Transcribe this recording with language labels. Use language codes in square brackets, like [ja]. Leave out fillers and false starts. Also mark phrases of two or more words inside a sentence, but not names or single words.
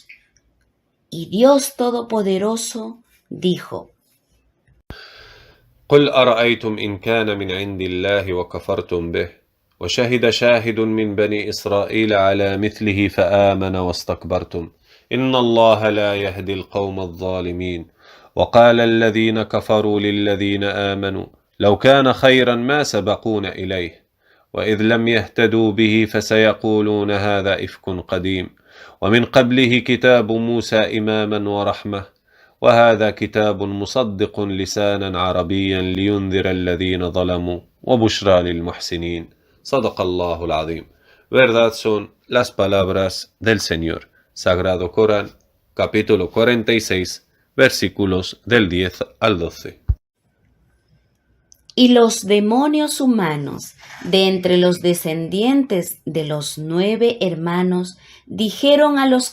[es] Y Dios Todopoderoso dijo: [ar] قل أرأيتم إن كان من عند الله وكفرتم به وشهد شاهد من بني إسرائيل على مثله فآمن واستكبرتم إن الله لا يهدي القوم الظالمين. وقال الذين كفروا للذين آمنوا لو كان خيرا ما سبقونا إليه وإذ لم يهتدوا به فسيقولون هذا إفك قديم ومن قبله كتاب موسى إماما ورحمة وهذا كتاب مصدق لسانا عربيا لينذر الذين ظلموا وبشرى للمحسنين صدق الله العظيم. [es] Verdad son las palabras del Señor. Sagrado Corán, capítulo 46, versículos del 10 al 12. Y los demonios humanos de entre los descendientes de los 9 hermanos dijeron a los